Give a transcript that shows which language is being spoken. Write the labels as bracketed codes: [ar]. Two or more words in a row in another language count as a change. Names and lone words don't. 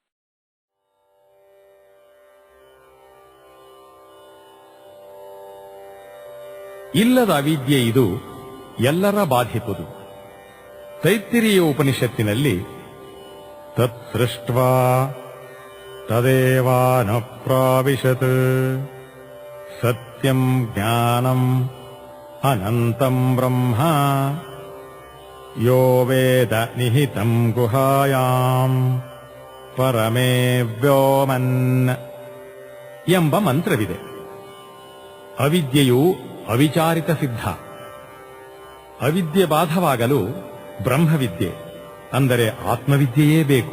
[kn] ಇಲ್ಲದ ಅವಿದ್ಯೆ ಇದು ಎಲ್ಲರ ಬಾಧಿಪುದು. ತೈತ್ತಿರೀಯ ಉಪನಿಷತ್ತಿನಲ್ಲಿ [sa] ತತ್ಸೃಷ್ಟ್ವಾ ತದೇವಾನ ಪ್ರಾವಿಶತ್ ಸತ್ಯಂ ಜ್ಞಾನಂ ಅನಂತಂ ಬ್ರಹ್ಮ ಯೋ ವೇದ ನಿಹಿತಂ ಗುಹಾಯಾಂ ಪರಮೇ ವ್ಯೋಮನ್ [kn] ಎಂಬ ಮಂತ್ರವಿದೆ. ಅವಿದ್ಯೆಯು ಅವಿಚಾರಿತ ಸಿದ್ಧ. ಅವಿದ್ಯೆ ಬಾಧವಾಗಲು ಬ್ರಹ್ಮವಿದ್ಯೆ ಅಂದರೆ ಆತ್ಮವಿದ್ಯೆಯೇ ಬೇಕು.